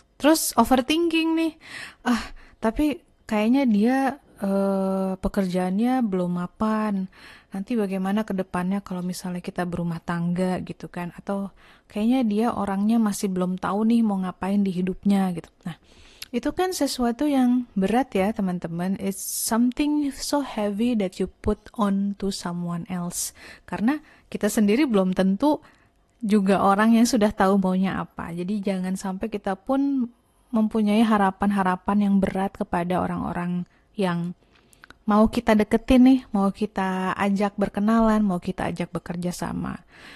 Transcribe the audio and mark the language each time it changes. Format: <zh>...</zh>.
<id>Terus overthinking nih, tapi kayaknya dia pekerjaannya belum mapan. Nanti bagaimana ke depannya kalau misalnya kita berumah tangga gitu kan? Atau kayaknya dia orangnya masih belum tahu nih mau ngapain di hidupnya gitu. Nah, itu kan sesuatu yang berat ya teman-teman.</id> <en>It's something so heavy that you put on to someone else.</en> <id>Karena kita sendiri belum tentu juga orang yang sudah tahu maunya apa. Jadi jangan sampai kita pun mempunyai harapan-harapan yang berat kepada orang-orang yang mau kita deketin nih, mau kita ajak berkenalan, mau kita ajak bekerja sama.</id>